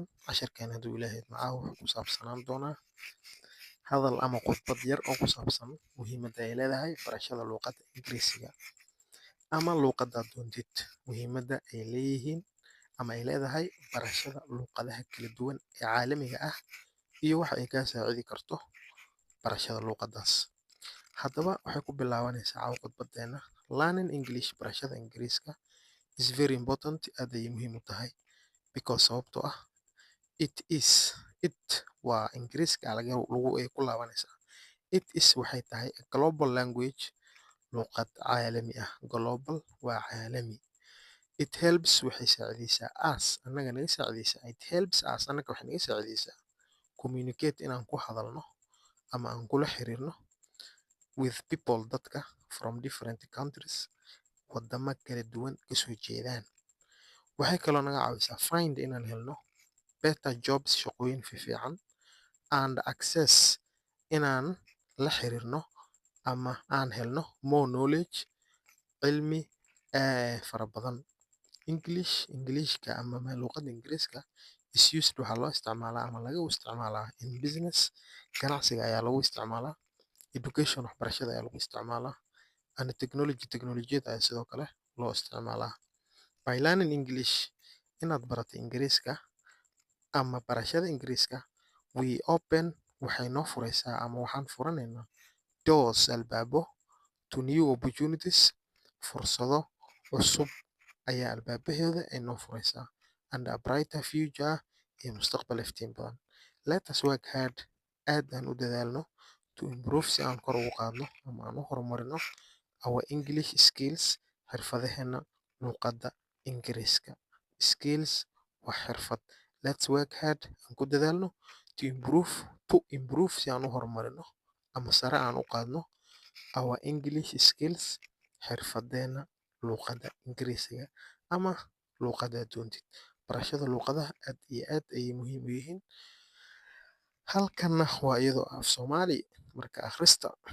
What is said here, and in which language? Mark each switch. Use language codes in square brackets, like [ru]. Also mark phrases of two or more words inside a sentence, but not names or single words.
[so] Casharkan hadduu ilaahay idmo caawa wuxuu ku saabsanaan doonaa hadal ama khudbad yar oo ku saabsan muhiimadda ay leedahay barashada luqadda Ingiriisiga ama luqadda doontid. Muhiimadda ay leeyihiin ama ay leedahay barashada luqadaha kala duwan ee caalamiga ah iyo waxa ay kaa saacidi karto barashada luqaddaas. Haddaba waxay ku bilaabanaysaa caawa khudbadeena [en] learning English [so] barashada Ingiriiska [en] is very important [so] aad ayay muhiim u tahay because sababtoo ah it waa Ingiriiska lagu ay ku laabanaysaa. [en] It is [so] waxay tahay [en] a global language [so] luqad caalami ah. Global waa caalami. [en] It helps [so] waxay saacidaysaa us annaga naga saacidaysaa. [en] It helps us [so] annaga waxay naga saacidaysaa communicate inaan ku hadalno ama aan kula xiriirno [en] with people [so] dadka [en] from different countries [so] wadamo kala duwan kasoo jeedaan. Waxay kaloo naga caawisaa find inaan helno [en] better jobs [so] shaqooyin fiican [en] and access [so] inaan la xiriirno ama aan helno [en] more knowledge [so] cilmi fara badan. Englishka ama luqadda Ingiriiska [en] is used [so] waxaa loo isticmaalaa ama laga isticmaalaa [en] in business [so] ganacsiga ayaa lagu isticmaalaa, education waxbarashada ayaa lagu isticmaalaa, [en] and technology-da [so] ayaa sidoo kale loo isticmaalaa. [en] By learning English [so] inaad barato Ingiriiska ama barashada Ingiriiska [en] we open [so] waxay noo furaysaa ama waxaan furanaynaa doors albaabo [en] to new opportunities [so] fursado cusub ayaa albaabaheeda ay noo furaysaa [en] and a brighter future [so] iyo mustaqbal iftiin badan. [en] Let us work hard [so] aad aan u dadaalno [en] to improve [so] si aan kor ugu qaadno ama aan u horumarino [en] our English skills [so] xirfadaheena luqadda Ingiriiska. Skills waa xirfad. [en] Let's work hard [so] aan ku dadaalno [en] to improve [so] si aan u horumarino ama sare aan u qaadno [en] our English skills [so] xirfadeena luqadda Ingiriisiga ama luqadda doontid. Barashada luqadaha aad iyo aad ayay muhiim u yihiin. Halkanna waa iyadoo af Soomaali marka akhrista